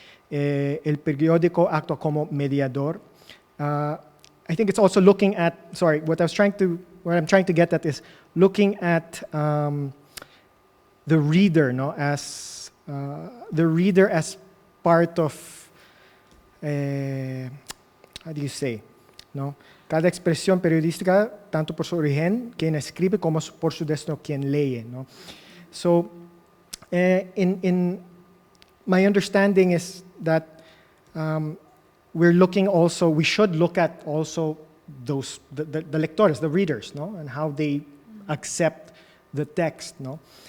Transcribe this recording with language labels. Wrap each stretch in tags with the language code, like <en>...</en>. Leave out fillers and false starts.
<es>El periódico actúa como mediador.</es> <en>I think it's also looking at, what I'm trying to get at is looking at the reader, no, as part of, how do you say, no?</en> <es>Cada expresión periodística, tanto por su origen, quien escribe, como por su destino, quien lee, no?</es> <en>So, in my understanding is that we should look at also those the lectores, the readers, no, and how they accept the text, no.</en>